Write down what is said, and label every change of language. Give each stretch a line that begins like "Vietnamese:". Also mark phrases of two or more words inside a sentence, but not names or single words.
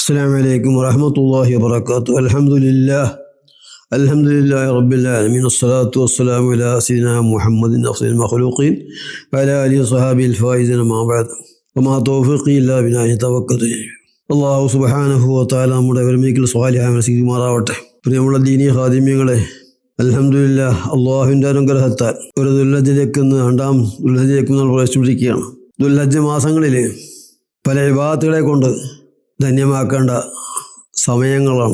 Arabic: السلام عليكم ورحمة الله وبركاته. الحمد لله رب العالمين، الصلاة والسلام على سيدنا محمد أفضل المخلوقين وعلى آله وصحبه الفائزين، ما بعد. وما توفيقي إلا بالله توكلت. الله سبحانه وتعالى
Malayalam: നമ്മുടെ ഒരുമിക്കൽ സ്വാലിഹായ സ്വീകരിക്കുമാറാവട്ടെ. പ്രിയമുള്ള ദീനി ഖാദിമീങ്ങളെ, അൽഹംദുലില്ലാഹ്, അള്ളാഹുവിൻ്റെ അനുഗ്രഹത്താൽ ഒരു ദുൽഹജ്ജിലേക്ക് രണ്ടാം ദുൽഹജ്ജിലേക്ക് നമ്മൾ പ്രവേശിച്ചിരിക്കുകയാണ്. ദുൽഹജ്ജ് മാസങ്ങളിൽ പല ഇബാദത്തുകളെ കൊണ്ട് ധന്യമാക്കേണ്ട സമയങ്ങളാണ്.